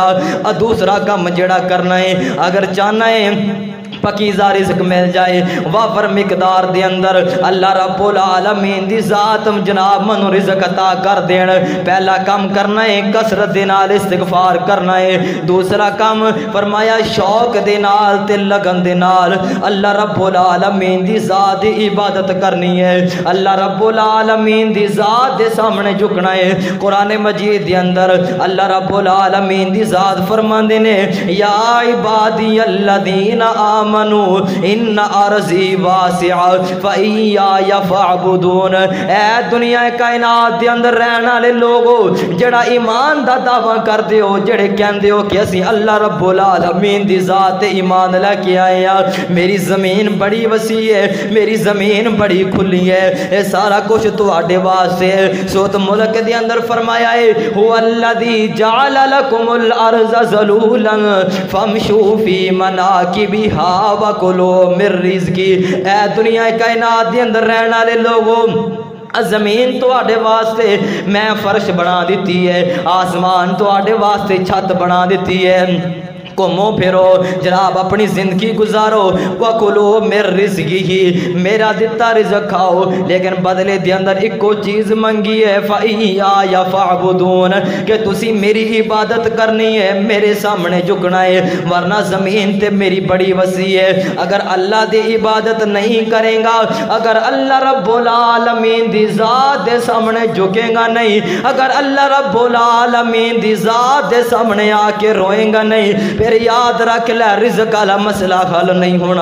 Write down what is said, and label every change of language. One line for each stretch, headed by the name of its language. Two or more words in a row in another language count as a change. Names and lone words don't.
Punjabi: دوسرا کام جڑا کرنا ہے، اگر چاہنا ہے پکیزہ رزق مل جائے وافر مقدار دے اندر، اللہ رب العالمین دی ذات جناب منو رزق عطا کر دین. پہلا کام کرنا ہے کثرت دے نال استغفار کرنا ہے. دوسرا کام فرمایا شوق دے نال تے لگن دے نال اللہ رب العالمین دی ذات دی عبادت کرنی ہے، اللہ رب العالمین دی ذات دے سامنے جھکنا ہے. قرآن مجید دے اندر اللہ رب العالمین دی ذات فرماندے نے
Arabic: یا عبادی الذین آمنو ان ارضی واسعہ فإیایا فاعبدون.
Punjabi: اے دنیا کائنات دے اندر رہن والے لوگو جڑا ایمان دا دعویٰ کر دیو، جڑے کہندے ہو کہ اسی اللہ رب العالمین دی ذات ایمان لے کے آئے ہیں، میری زمین بڑی وسیع ہے، میری زمین بڑی کھلی ہے، اے سارا کچھ تواڈے واسطے ہے. سوت ملک دے اندر فرمایا ہے
Arabic: هو الذی جعل لکم الارض ذلولا فامشوا فی مناکبہا وَكُلُوا مِن رِزْقِهِ.
Punjabi: اے دنیا کائنات دے اندر رہن والے لوگوں زمین تو آڈے واسطے میں فرش بنا دیتی ہے، آسمان تو آڈے واسطے چھت بنا دیتی ہے، گھومو پھرو جناب اپنی زندگی گزارو.
Arabic: وَكُلُوا مِن رِزْقِهِ،
Punjabi: میرا دیتا رزق کھاؤ، لیکن بدلے دے اندر ایک کو چیز منگی ہے
Arabic: فَإِيَّايَ فَاعْبُدُونَ،
Punjabi: کہ تسی میری عبادت کرنی ہے، میرے سامنے جھکنا ہے، ورنہ زمین تے میری بڑی وسیع ہے. اگر اللہ دی عبادت نہیں کریں گا، اگر اللہ رب العالمین دی ذات دے سامنے جھکیں گا نہیں، اگر اللہ رب العالمین دی ذات دے سامنے آ کے روئیں گا نہیں، پھر یاد رکھ لے رزق والا مسئلہ حل نہیں ہونا.